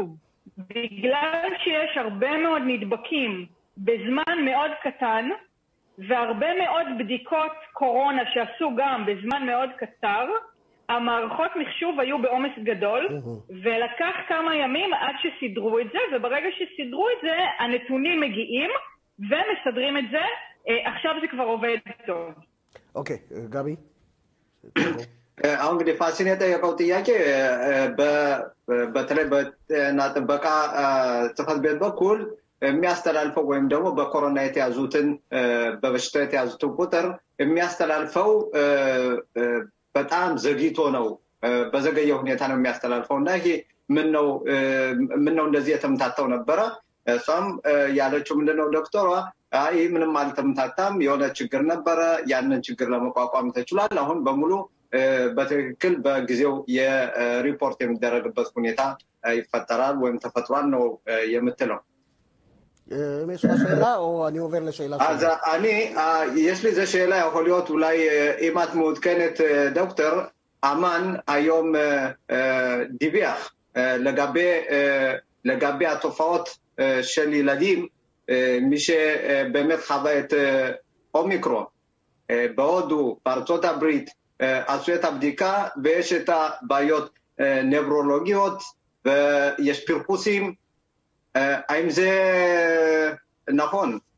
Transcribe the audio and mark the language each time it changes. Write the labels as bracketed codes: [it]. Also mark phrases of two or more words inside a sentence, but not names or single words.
[he] בגלל שיש הרבה מאוד נדבקים בזמן מאוד קטן, והרבה מאוד בדיקות קורונה שעשו גם בזמן מאוד קצר, המערכות מחשוב היו בעומס גדול, ולקח כמה ימים עד שסידרו את זה, וברגע שסידרו את זה, הנתונים מגיעים ומסדרים את זה, עכשיו זה כבר עובד טוב. אוקיי, גבי? [am] አሁን እንግዲህ ፋሲል የጠየቀው ጥያቄ በተለይ በጤና ጥበቃ ጽሕፈት ቤት በኩል የሚያስተላልፈው ወይም ደግሞ በኮሮና የተያዙትን በበሽታ የተያዙትን ቁጥር የሚያስተላልፈው በጣም ዘግይቶ ነው በዘገየ ሁኔታ ነው የሚያስተላልፈው እና ይሄ ምን ነው እንደዚህ የተምታታው ነበረ እሷም ያለችው ምንድነው ዶክተሯ አይ ምንም አልተምታታም የሆነ ችግር ነበረ ያንን ችግር ለመቋቋም ተችሏል አሁን በሙሉ በትክክል በጊዜው የሪፖርት የሚደረግበት ሁኔታ ይፈጠራል ወይም ተፈጥሯል ነው የምትለው [he] שאלה או אני עובר לשאלה שלי? אז יש לי זה שאלה, יכול להיות אולי אם את מעודכנת דוקטור, אמן היום דיווח לגבי התופעות של ילדים, מי שבאמת חווה את אומיקרון, בהודו, בארצות הברית, עשו את הבדיקה ויש את הבעיות נברולוגיות ויש פרפוסים, האם זה נכון?